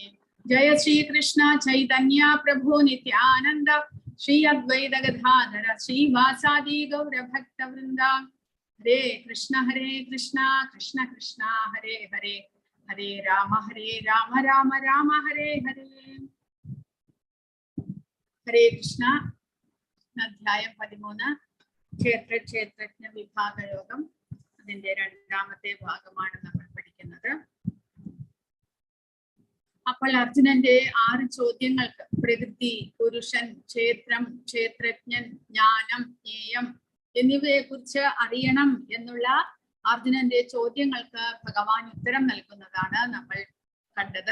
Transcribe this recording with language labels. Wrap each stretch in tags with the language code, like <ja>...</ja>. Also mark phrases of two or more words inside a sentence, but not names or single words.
<sa>Jaya Shri Krishna Chaitanya Prabhu Nityananda Shri Advaita Gadadhara Shri Vasadi Gaura Bhakta Vrinda. Hare Krishna Krishna Krishna Hare Hare Hare Rama Rama Rama Hare Hare. Hare Krishna.</sa> <ml>Adhyayam 13 ക്ഷേത്രജ്ഞ വിഭാഗയോഗം അതിന്റെ രണ്ടാമത്തെ ഭാഗമാണ് നമ്മൾ പഠിക്കുന്നത്. അപ്പോൾ അർജുനന്റെ 6 ചോദ്യങ്ങൾക്ക് പ്രകൃതി, പുരുഷൻ, ക്ഷേത്രം, ക്ഷേത്രജ്ഞൻ, ജ്ഞാനം, ജ്ഞേയം എന്നിവയെ കുറിച്ച് അറിയണം എന്നുള്ള അർജുനന്റെ ചോദ്യങ്ങൾക്ക് ഭഗവാൻ ഉത്തരം നൽകുന്നതാണ് നമ്മൾ കണ്ടത്.</ml>